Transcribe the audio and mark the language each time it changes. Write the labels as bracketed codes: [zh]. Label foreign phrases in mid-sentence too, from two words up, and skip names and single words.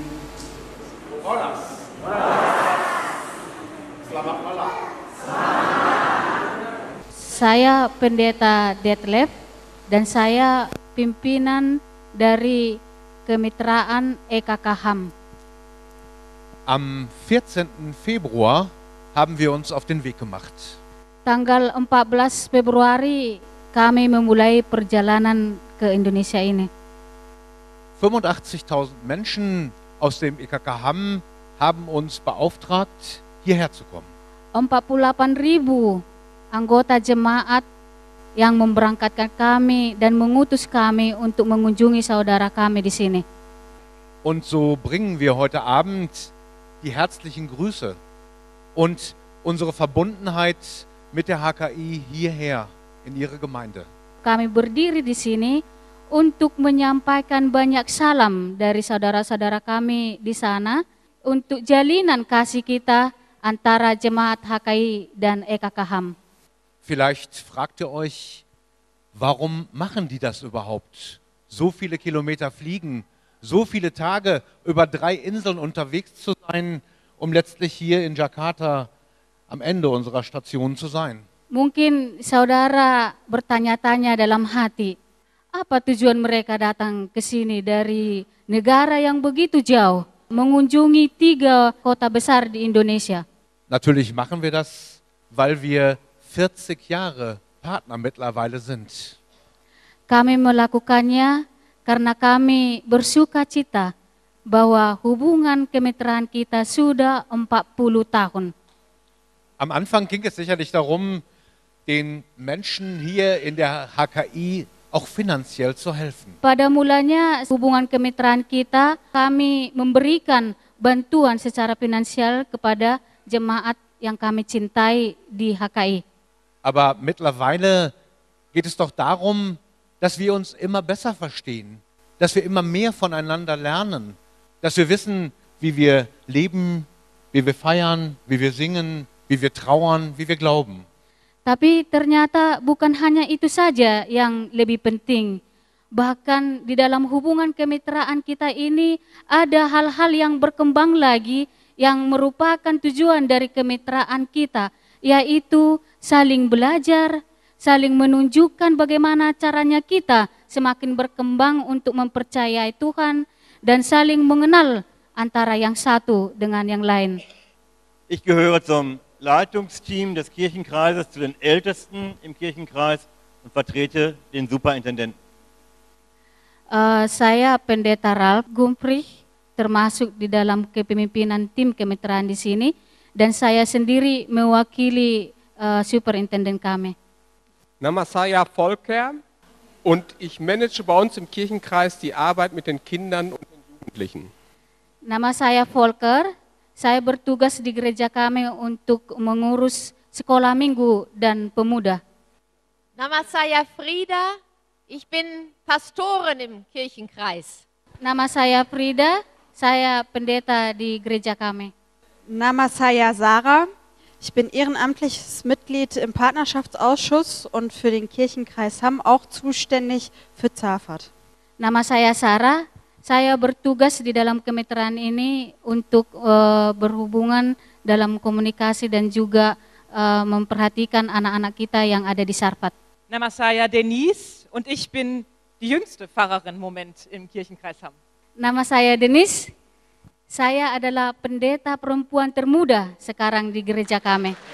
[id] Selamat malam. Saya Pendeta Detlef dan saya pimpinan dari Kemitraan EKKHAM. [de] Am 14. Februar haben wir uns auf den Weg gemacht. [id] Tanggal 14 Februari kami memulai perjalanan ke Indonesia ini. [de] 85.000 Menschen aus dem EKKHAM haben uns beauftragt, hierher zu kommen. [id] 48.000 anggota jemaat yang memberangkatkan kami dan mengutus kami untuk mengunjungi saudara kami di sini. [de] Und so bringen wir heute Abend die herzlichen Grüße und unsere Verbundenheit mit der HKI hierher in ihre Gemeinde. [id] Kami berdiri di sini untuk menyampaikan banyak salam dari saudara-saudara kami di sana untuk jalinan kasih kita antara jemaat HKI dan EKKHAM. [de] Vielleicht fragt ihr euch, warum machen die das überhaupt? So viele Kilometer fliegen, so viele Tage über 3 Inseln unterwegs zu sein um letztlich hier in Jakarta am Ende unserer Station zu sein. [id] Mungkin saudara bertanya-tanya dalam hati, apa tujuan mereka datang ke sini dari negara yang begitu jauh, mengunjungi 3 kota besar di Indonesia? [de] Natürlich machen wir das, weil wir 40 Jahre Partner mittlerweile sind. [id] Kami melakukannya karena kami bersuka cita bahwa hubungan kemitraan kita sudah 40 tahun. [de] Am Anfang ging es sicherlich darum, den Menschen hier in der HKI auch finanziell zu helfen. [id] Pada mulanya hubungan kemitraan kita, kami memberikan bantuan secara finansial kepada jemaat yang kami cintai di HKI. [de] Aber mittlerweile geht es doch darum, dass wir uns immer besser verstehen, dass wir immer mehr voneinander lernen, dass wir wissen, wie wir leben, wie wir feiern, wie wir singen, wie wir trauern, wie wir glauben. [id] Tapi ternyata bukan hanya itu saja yang lebih penting. Bahkan di dalam hubungan kemitraan kita ini ada hal-hal yang berkembang lagi yang merupakan tujuan dari kemitraan kita, yaitu saling belajar, saling menunjukkan bagaimana caranya kita semakin berkembang untuk mempercayai Tuhan dan saling mengenal antara yang satu dengan yang lain. [de] Ich gehöre zum Leitungsteam des Kirchenkreises, zu den Ältesten im Kirchenkreis und vertrete den Superintendenten. [id] Saya Pendeta Ralf Gumprich, termasuk di dalam kepemimpinan tim kemitraan di sini, dan saya sendiri mewakili superintenden kami. Nama saya [de] Volker und ich manage bei uns im Kirchenkreis die Arbeit mit den Kindern und den Jugendlichen. [id] Nama saya Volker, saya bertugas di gereja kami untuk mengurus sekolah minggu dan pemuda. Nama saya [de] Frida, ich bin Pastorin im Kirchenkreis. [id] Nama saya Frida, saya pendeta di gereja kami. Nama saya [de] Sarah, ich bin ehrenamtliches Mitglied im Partnerschaftsausschuss und für den Kirchenkreis Hamm auch zuständig für Zafat. [id] Nama saya Sarah, saya bertugas di dalam kemitraan ini untuk berhubungan dalam komunikasi dan juga memperhatikan anak-anak kita yang ada di Sarpat. Nama saya [de] Denise und ich bin die jüngste Pfarrerin im Moment im Kirchenkreis Hamm. [id] Nama saya Denise, saya adalah pendeta perempuan termuda sekarang di gereja kami.